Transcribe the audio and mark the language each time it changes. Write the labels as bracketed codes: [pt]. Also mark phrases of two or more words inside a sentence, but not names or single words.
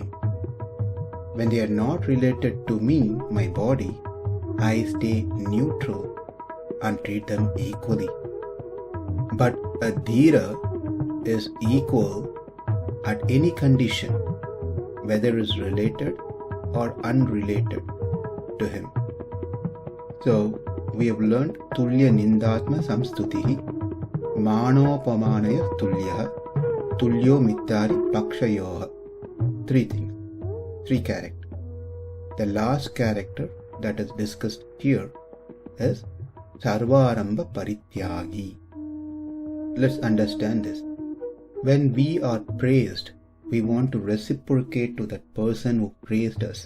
[en] When they are not related to me, my body, I stay neutral and treat them equally. But a dhīra is equal at any condition, whether it's related or unrelated to him. So we have learned [sa] tulya-nindātma-saṁstutiḥ, mānāpamānayos tulyah, tulyo mitrāri-pakṣayoḥ. [en] Three things, three characters. The last character that is discussed here is sarvārambha-parityāgī. Let's understand this. When we are praised, we want to reciprocate to that person who praised us.